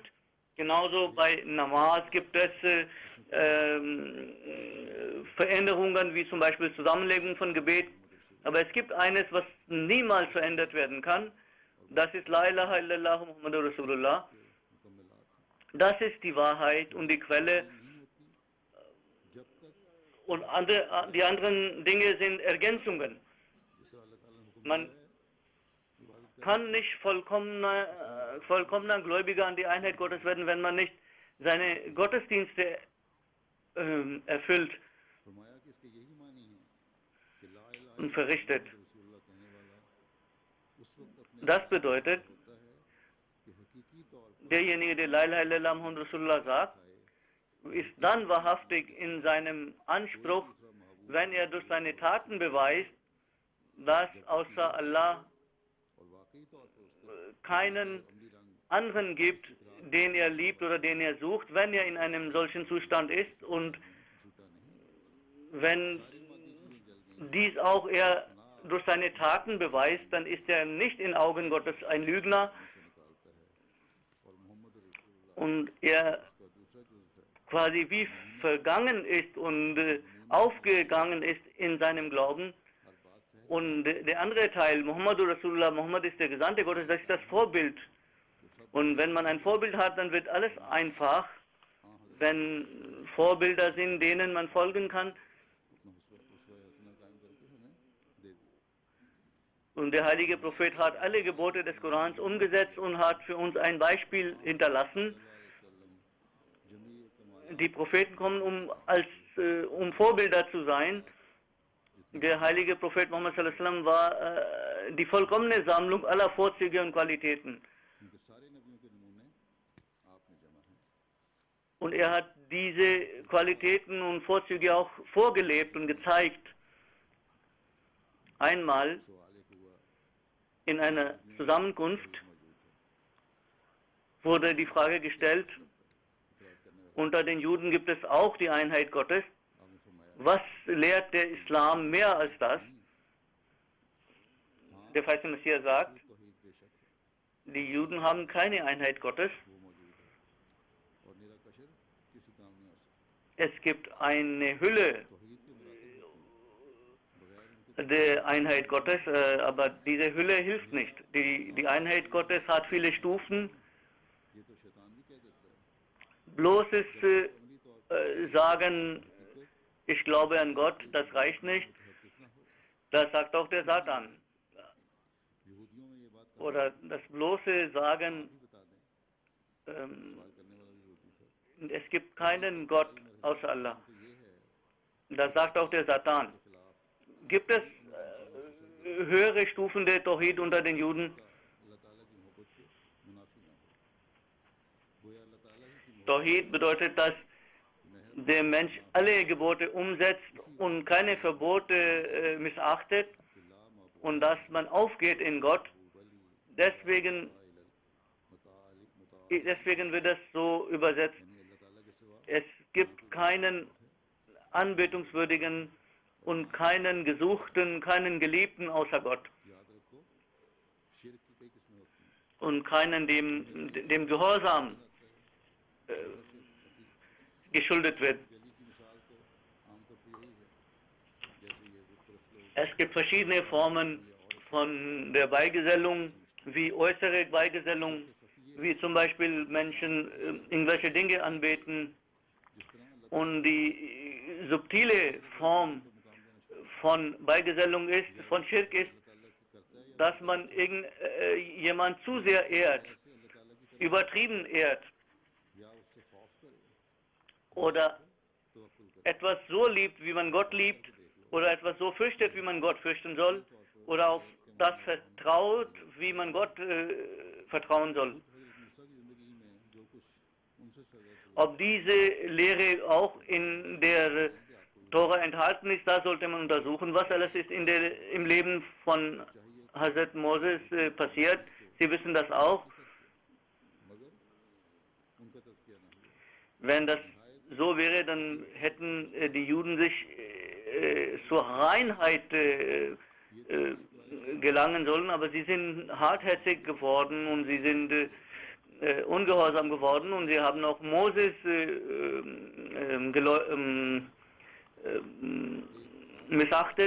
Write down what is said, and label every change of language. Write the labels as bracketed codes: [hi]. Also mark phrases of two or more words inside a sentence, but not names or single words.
[de] Genauso bei Namaz gibt es Veränderungen wie zum Beispiel Zusammenlegung von Gebet. Aber es gibt eines, was niemals verändert werden kann. Das ist [ar] لا إله إلا الله محمد رسول الله. [ur] مکملات ہیں [de] Das ist die Wahrheit und die Quelle. [ur] نہیں ہوتی جب تک [de] und die anderen Dinge sind Ergänzungen. [ur] جس طرح اللہ تعالیٰ نے حکم [de] Man [ur] دیا ہے عبادت [de] kann nicht vollkommener Gläubiger an die Einheit Gottes werden, wenn man nicht seine Gottesdienste erfüllt [ur] فرمایا کہ اس کے یہی معنی ہے کہ [ar] لا إله [de] und verrichtet. [ar] إلا الله رسول الله [ur] کہنے والا اس وقت اپنے [de] Das bedeutet, [ur] ہوتا ہے کہ حقیقی طور پر [de] derjenige, der [ar] لا إله إلا الله محمد رسول الله [de] sagt, ist dann wahrhaftig in seinem Anspruch, wenn er durch seine Taten beweist, dass außer Allah [ur] اور واقعی طور پر اس کا [de] keinen [ur] عملی رنگ [de] anderen gibt, den er liebt oder den er sucht, wenn er in einem solchen Zustand ist und [ur] جھوٹا نہیں [de] wenn [ur] ساری مادی چیزیں جل گئی [de] dies auch er durch seine Taten beweist, dann ist er nicht in Augen Gottes ein Lügner [ur] سے نکالتا ہے اور [ar] محمد رسول الله [de] und er [ur] کا دوسرا جز ہے [de] quasi wie vergangen ist und aufgegangen ist in seinem Glauben. [ur] ہر بات سے [de] Und der andere Teil, [ar] محمد رسول الله, [de] Muhammad ist der Gesandte Gottes, das ist das Vorbild. Und wenn man ein Vorbild hat, dann wird alles einfach, wenn Vorbilder sind, denen man folgen kann. [ur] اپنا اسوہ حسنہ قائم کر کے ہمیں دے دی [de] Und der heilige Prophet hat alle Gebote des Korans umgesetzt und hat für uns ein Beispiel hinterlassen. [ur] جمیع کمال [de] Die Propheten kommen, um Vorbilder zu sein. Der heilige Prophet Muhammad [ar] صلى الله عليه وسلم [de] war die vollkommene Sammlung aller Vorzüge und Qualitäten. [ur] کیونکہ سارے نبیوں کے نمونے آپ نے جمع ہیں [de] Und er hat diese Qualitäten und Vorzüge auch vorgelebt und gezeigt. Einmal [ur] سوال ایک ہوا [de] in einer Zusammenkunft [ur] موجود ہے [de] wurde die Frage gestellt, [ur] اعتراض کرنے والے [de] unter den Juden gibt es auch die Einheit Gottes. [ur] آپ نے فرمایا [de] Was lehrt der Islam mehr als das? Der feiste Messias sagt, [ur] توحید بیشک [de] die Juden haben keine Einheit Gottes. [ur] وہ موجود ہے اور نرا قشر کسی کام نہیں آ سکتا [de] Es gibt eine Hülle [ur] توحید کے مراتب بغیر ان کے [de] der Einheit Gottes, aber diese Hülle hilft nicht. Die Einheit Gottes hat viele Stufen. [ur] یہ تو شیطان بھی کہہ دیتا ہے [de] Bloßes [ur] عملی طور [de] Sagen, [ur] पर [de] ich glaube an Gott, das reicht nicht. [ur] حقیقت نہ ہو [de] Das sagt auch der Satan. [ur] یہودیوں میں یہ بات کا [de] Oder das bloße Sagen, [ur] بھی بتا دیں سوال کرنے والا بھی یہودی تھا [de] es gibt keinen Gott außer Allah. [ur] تو یہ ہے [de] Das sagt auch der Satan. [ur] खिलाफ [de] Gibt es höhere Stufen der Tawhid unter den Juden? [ur] اللہ تعالیٰ کی محبت کے منافی نہ ہو گویا اللہ تعالیٰ ہی کی [de] Tawhid bedeutet, dass der Mensch alle Gebote umsetzt und keine Verbote missachtet und dass man aufgeht in Gott. Deswegen wird das so übersetzt. Es gibt keinen anbetungswürdigen und keinen Gesuchten, keinen Geliebten außer Gott. [ur] یاد رکھو شرک کی کئی قسمیں ہوتی ہیں [de] Und keinen, dem Gehorsam geschuldet wird. [ur] جلی کی مثال تو عام طور پر یہی ہے جیسے یہ بت پرست لوگ [de] Es gibt verschiedene Formen von der Beigesellung, wie äußere Beigesellung, wie zum Beispiel Menschen irgendwelche Dinge anbeten. [ur] جس طرح اللہ [de] Und die subtile Form von Beigesellung ist, von Schirk ist, dass man jemand zu sehr ehrt, [ur] سے اللہ تعالیٰ کی طرف [de] übertrieben ehrt [ur] یا اس سے خوف کرے [de] oder [ur] توکل کرے [de] etwas so liebt, wie man Gott liebt, oder etwas so fürchtet, wie man Gott fürchten soll, oder auf das vertraut, wie man Gott vertrauen soll. [ur] حضرت موسیٰ کی زندگی میں جو کچھ ان سے سزا ہوا [de] Ob diese Lehre auch in der Tora enthalten ist, da sollte man untersuchen, was alles ist im Leben von Hazrat Moses passiert. Sie wissen das auch. [ur] مگر ان کا تزکیہ نہ ہوا [de] Wenn das so wäre, dann hätten die Juden sich zur Reinheit gelangen sollen, aber sie sind hartherzig geworden und sie sind ungehorsam geworden und sie haben auch Moses missachtet.